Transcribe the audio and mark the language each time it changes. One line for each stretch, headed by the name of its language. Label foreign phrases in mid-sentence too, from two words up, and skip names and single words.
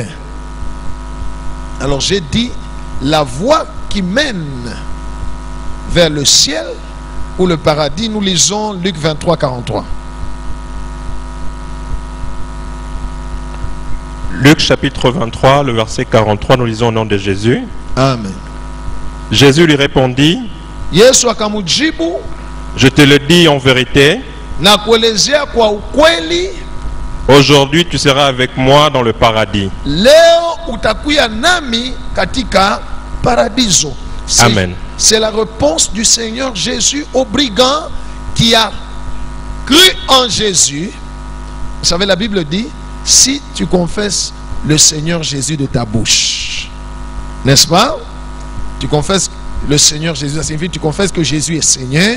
French: Alors j'ai dit, la voie qui mène vers le ciel ou le paradis, nous lisons Luc 23, 43. Luc chapitre 23, le verset 43, nous lisons au nom de Jésus. Amen. Jésus lui répondit,
Swahili: Yesu akamujibu,
French: je te le dis en vérité,
Swahili: nakuelezea kwa ukweli,
French: aujourd'hui tu seras avec moi dans le paradis.
Swahili: leo utakuya nami katika paradiso.
French: Amen. C'est la réponse du Seigneur Jésus au brigand qui a cru en Jésus. Vous savez, la Bible dit, si tu confesses le Seigneur Jésus de ta bouche, n'est-ce pas? Tu confesses le Seigneur Jésus, ça signifie que tu confesses que Jésus est Seigneur.